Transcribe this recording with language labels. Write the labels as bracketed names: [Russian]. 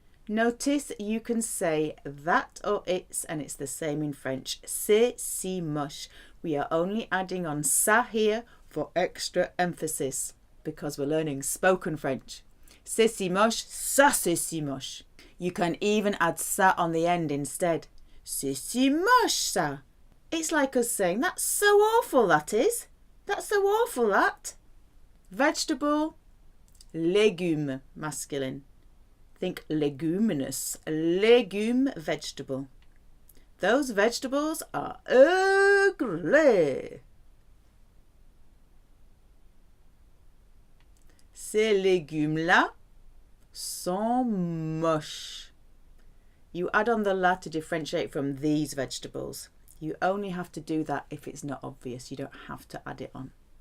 [English] Notice you can say that or it's, and it's the same in French. [French] C'est si moche. [English] We are only adding on ça here for extra emphasis because we're learning spoken French. [French] C'est si moche, ça c'est si moche. [English] You can even add ça on the end instead. [French] C'est si moche ça. [English] It's like us saying, that's so awful that is. That's so awful that. Vegetable, légume, masculine. Think leguminous, legume, vegetable. Those vegetables are ugly. [French] Ces légumes-là sont moches. [English] You add on the la to differentiate from these vegetables. You only have to do that if it's not obvious. You don't have to add it on.